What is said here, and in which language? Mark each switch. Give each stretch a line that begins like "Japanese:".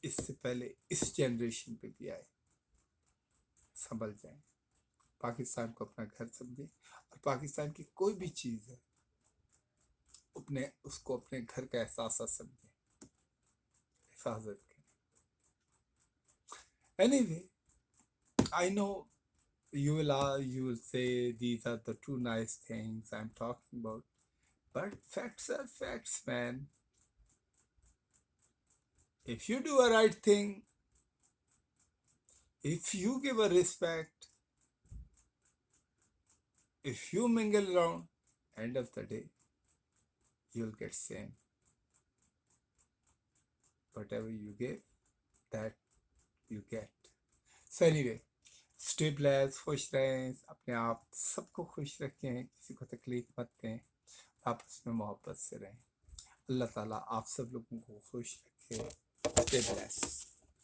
Urdu: اس سے پہلے اس جنریشن پہ بھی آئے. سنبھل جائیں. پاکستان کو اپنا گھر سمجھیں اور پاکستان کی کوئی بھی چیز ہے اس کو اپنے گھر کا احساس سمجھیں, حفاظت کریں.
English: Anyway, I know you will say these are the two nice things I'm talking about, but facts are facts, man. If you do a right thing, if you give a respect, if you mingle around, end of the day, you'll get same. Whatever you give, that you get. So anyway, stay blessed,
Urdu: خوش رہیں, اپنے آپ سب کو خوش رکھیں, کسی کو تکلیف مت دیں, آپس میں محبت سے رہیں. اللہ تعالیٰ آپ سب لوگوں کو خوش رکھے.
English: Stay blessed.